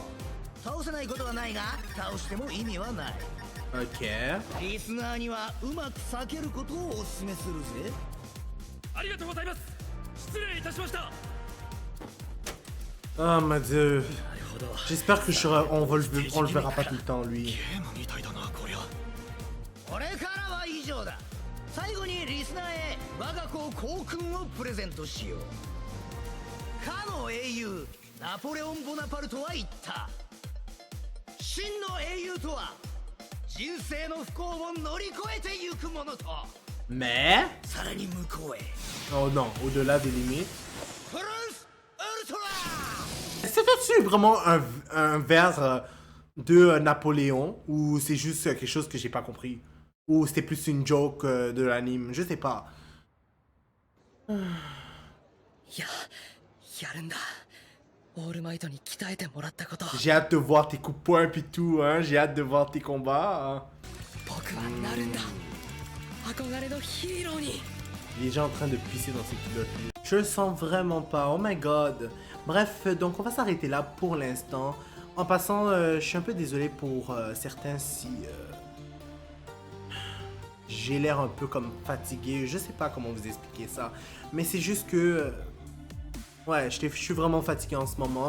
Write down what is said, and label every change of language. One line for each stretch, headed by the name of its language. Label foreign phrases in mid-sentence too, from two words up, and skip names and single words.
Japanese: 倒せないことはないが倒しても意味はない。
French: Ok.
Japanese: リスナーにはうまく避けることをお勧めするぜ。ありがとうございます失礼いたしました
French: Oh mon dieu.
Japanese: なるほど
French: J'espère que on le verra pas tout le temps lui.
Japanese: ゲームみたいだなこりゃこれからは以上だ。最後にリスナーへ我が子校訓をプレゼントしよう。かの英雄ナポレオン・ボナパルトは言った。真の英雄とは人生の不幸を乗り越えてゆくものと。
French: Mais
Japanese: さらに向こうへ
French: oh non, au-delà des limites.
Japanese: フルスウルトラ
French: C'était-tu vraiment un vers de Napoléon ou c'est juste quelque chose que j'ai pas compris? Ou c'était plus une joke de l'anime? Je sais pas.
Japanese: やるんだオールマイトに鍛えてもらったこと
French: J'ai hâte de voir tes coups de poing puis tout, hein. J'ai hâte de voir tes combats. Hein.
Japanese: 僕はなるんだ憧れのヒーローに
French: Il est déjà en train de pisser dans ses culottes. lui. Je le sens vraiment pas.
English: Oh my god.
French: Bref, donc on va s'arrêter là pour l'instant. En passant, je suis un peu désolé pour certains si j'ai l'air un peu comme fatigué. Je sais pas comment vous expliquer ça. Mais c'est juste que... ouais, je suis vraiment fatigué en ce moment.